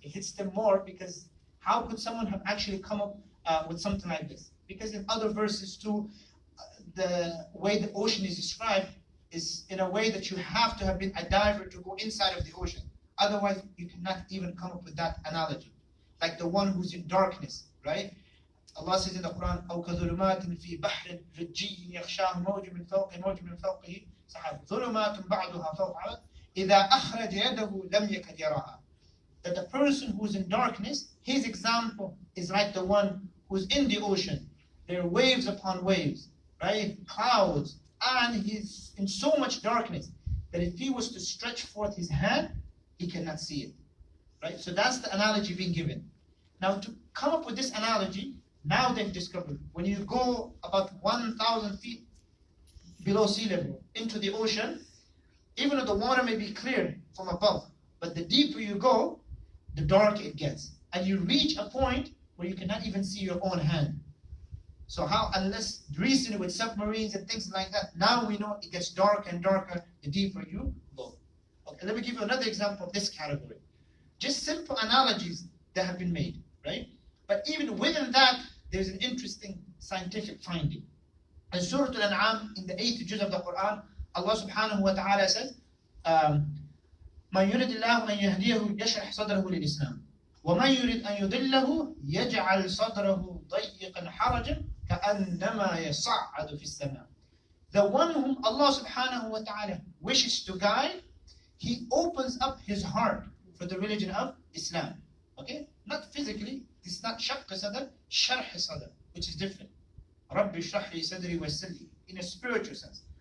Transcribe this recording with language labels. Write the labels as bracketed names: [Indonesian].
[English] It hits them more, because how could someone have actually come up with something like this? Because in other verses too, the way the ocean is described is in a way that you have to have been a diver to go inside of the ocean. Otherwise, you cannot even come up with that analogy. Like the one who's in darkness, right? [Arabic] Allah says in the Quran, أو كظلمات في بحر رجي يغشاه موج من فوقه موج من فوقه سحاب ظلمات بعضها فوق بعض إذا أخرج يده لم يكد يراها. [English] That the person who's in darkness, his example is like the one who's in the ocean. There are waves upon waves, right? Clouds, and he's in so much darkness that if he was to stretch forth his hand, he cannot see it, right? So that's the analogy being given. Now to come up with this analogy, now they've discovered when you go about 1,000 feet below sea level into the ocean, even though the water may be clear from above, but the deeper you go, the darker it gets. And you reach a point where you cannot even see your own hand. So how, unless recently with submarines and things like that, now we know it gets darker and darker the deeper you go. Okay, let me give you another example of this category. Just simple analogies that have been made, right? But even within that, there's an interesting scientific finding. [Arabic] In Surah Al-An'am, in the 8th juz of the Qur'an, Allah subhanahu wa ta'ala says, مَنْ يُرِدِ اللَّهُ أَنْ يَهْدِيَهُ يَشْرَحْ صَدْرَهُ لِلْإِسْلَامِ وَمَنْ يُرِدْ أَنْ يُضِلَّهُ يَجْعَلْ صَدْرَهُ ضَيِّقًا حَرَجًا كَأَنَّمَا يَصَعَّدُ فِي السَّمَاءِ. [English] The one whom Allah subhanahu wa ta'ala wishes to guide, He opens up his heart for the religion of Islam. Okay? Not physically. This is not shaqq sadr, sharh sadr, which is different. Rabbi shrah li sadri wa yassirli. In a spiritual sense.